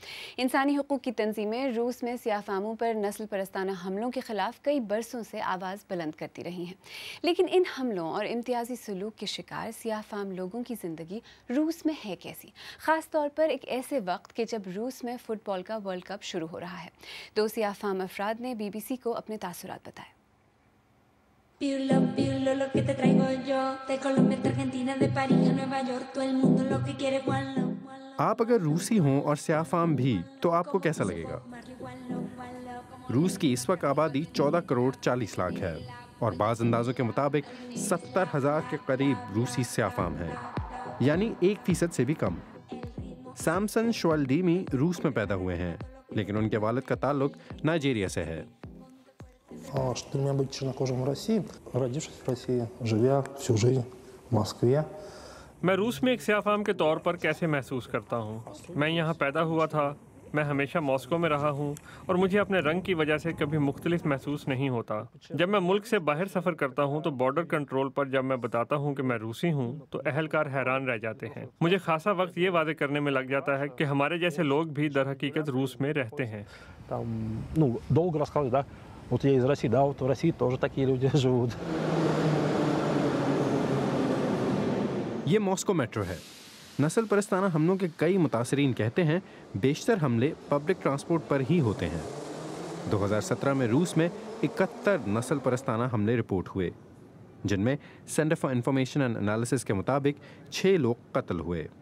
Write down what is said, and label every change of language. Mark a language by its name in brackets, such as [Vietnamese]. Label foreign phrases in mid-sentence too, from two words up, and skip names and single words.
[Urdu] انسانی حقوق کی تنظیمیں روس میں سیاہ فاموں پر نسل پرستانہ حملوں کے خلاف کئی برسوں سے آواز بلند کرتی رہی ہیں، لیکن ان حملوں اور امتیازی سلوک کے شکار سیاہ فام لوگوں کی زندگی روس میں ہے کیسی، خاص طور پر ایک ایسے وقت کہ جب روس میں فٹ بال کا ورلڈ کپ شروع ہو رہا ہے. 2 سیاہ فام افراد نے BBC کو اپنے تاثرات بتائے. [Spanish] Pirlo, Pirlo, lo que te traigo yo, de Colombia, de Argentina, de París a Nueva York, todo el mundo lo que quiere Juanlo. [Urdu] آپ اگر روسی ہوں اور سیاہ فام بھی تو آپ کو کیسا لگے گا؟ روس کی اس وقت آبادی 14 کروڑ 40 لاکھ ہے اور بعض اندازوں کے مطابق 70,000 کے قریب روسی سیاہ فام ہیں، یعنی 1% سے بھی کم. سامسن شوالڈیمی روس میں پیدا ہوئے ہیں، لیکن ان کے والد کا تعلق نائجیریا سے ہے. [Russian] Что меня быть чернокожим в России, родившись в России, живя всю жизнь в Москве. [Urdu] میں روس میں ایک سیاہ فام کے طور پر کیسے محسوس کرتا ہوں. میں یہاں پیدا ہوا تھا، میں ہمیشہ ماسکو میں رہا ہوں اور مجھے اپنے رنگ کی وجہ سے کبھی مختلف محسوس نہیں ہوتا. جب میں ملک سے باہر سفر کرتا ہوں تو بارڈر کنٹرول پر جب میں بتاتا ہوں کہ میں روسی ہوں تو اہلکار حیران رہ جاتے ہیں. مجھے خاصا وقت یہ واضح کرنے میں لگ جاتا ہے کہ ہمارے جیسے لوگ بھی در حقیقت روس میں رہتے ہیں. [Russian] Долго рассказывать, да? Вот я из России, да, вот в России тоже такие люди живут. [Urdu] یہ ماسکو میٹرو ہے. نسل پرستانہ حملوں کے کئی متاثرین کہتے ہیں بیشتر حملے پبلک ٹرانسپورٹ پر ہی ہوتے ہیں. 2017 میں روس میں 71 نسل پرستانہ حملے رپورٹ ہوئے جن میں سینٹر فار انفارمیشن اینڈ انالیسس کے مطابق 6 لوگ قتل ہوئے.